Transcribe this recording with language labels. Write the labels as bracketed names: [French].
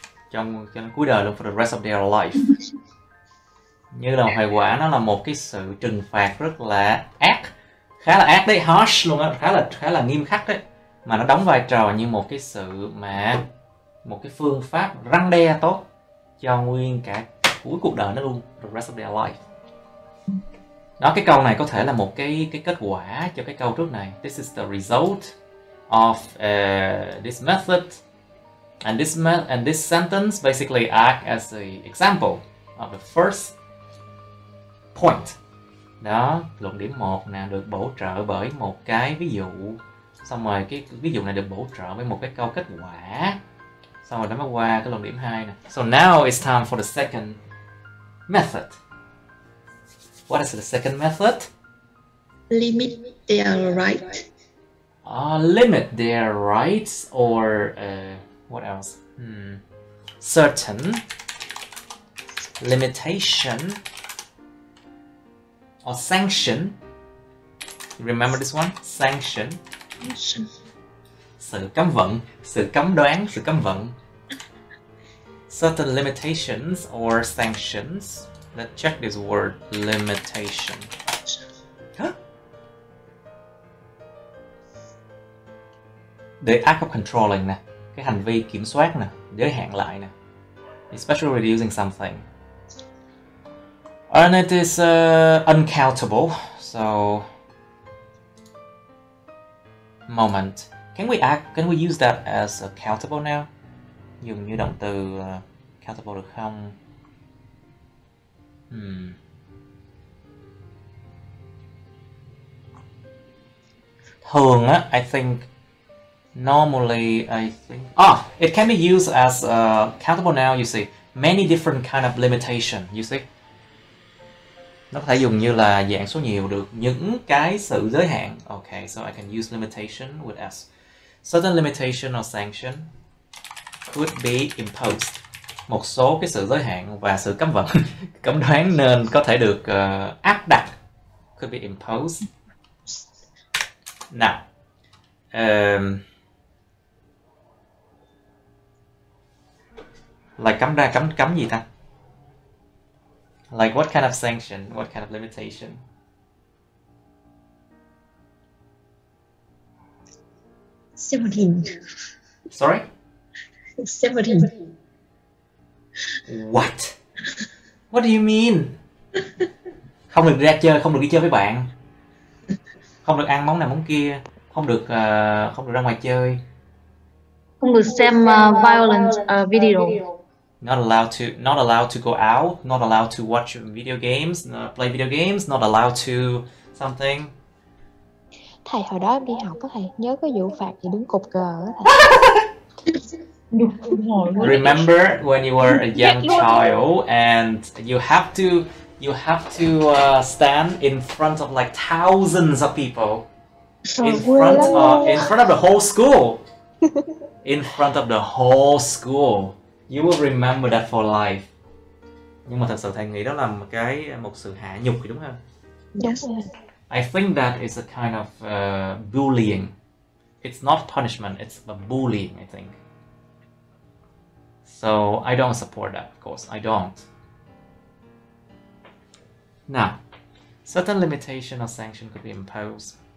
[Vietnamese] Trong cuối đời luôn, [English] for the rest of their life. [Vietnamese] Như là hệ quả, nó là một cái sự trừng phạt rất là ác, khá là ác đấy, harsh luôn á, khá là nghiêm khắc đấy, mà nó đóng vai trò như một cái sự mà một cái phương pháp răn đe tốt cho nguyên cả cuối cuộc đời nó luôn, [English] the rest of their life. [Vietnamese] Đó, cái câu này có thể là một cái kết quả cho cái câu trước này. [English] This is the result of this method, and this sentence basically act as a example of the first point. [Vietnamese] Đó, luận điểm 1 nè, được bổ trợ bởi một cái ví dụ, xong rồi cái ví dụ này được bổ trợ với một cái câu kết quả, xong rồi nó mới qua cái luận điểm 2 nè. [English] So now it's time for the second method. What is the second method? Limit their right. Limit their rights, or what else? Certain limitation or sanction. Remember this one? Sanction. [Vietnamese] Sự cấm vận, sự cấm đoán, sự cấm vận. [English] Certain limitations or sanctions. Let's check this word, limitation. Huh? The act of controlling [Vietnamese] nè, cái hành vi kiểm soát nè, giới hạn lại nè. [English] Especially reducing something. And it is uncountable, so moment. Can we use that as countable now? [Vietnamese] Dùng như động từ countable được không? Thường á, [English] I think normally it can be used as countable now. You see, many different kind of limitation. You see, [Vietnamese] nó có thể dùng như là dạng số nhiều được những cái sự giới hạn. [English] Okay, so I can use limitation with s. Certain limitation or sanction could be imposed. [Vietnamese] Một số cái sự giới hạn và sự cấm vận, cấm đoán nên có thể được áp đặt. [English] Could be imposed. Now, like [Vietnamese] cấm gì ta? [English] Like what kind of sanction? What kind of limitation? Seventeen. Sorry? 17. What? What do you mean? [Vietnamese] Không được ra chơi, không được đi chơi với bạn, không được ăn món này món kia, không được ra ngoài chơi, Không được xem [English] violent video. not allowed to go out, not allowed to watch video games, play video games, not allowed to something. [Vietnamese] Thầy hồi đó em đi học có thầy nhớ có vụ phạt gì đứng cột cờ á thầy. Nhục không hỏi luôn. [English] Remember when you were a young child and you have to stand in front of like thousands of people, in front of the whole school, in front of the whole school. You will remember that for life. [Vietnamese] Nhưng mà thật sự thầy nghĩ đó là một sự hạ nhục, đúng không? Đúng rồi. [English] I think that is a kind of bullying. It's not punishment, it's a bullying, I think. So I don't support that, of course, I don't. Now, certain limitation or sanction could be imposed.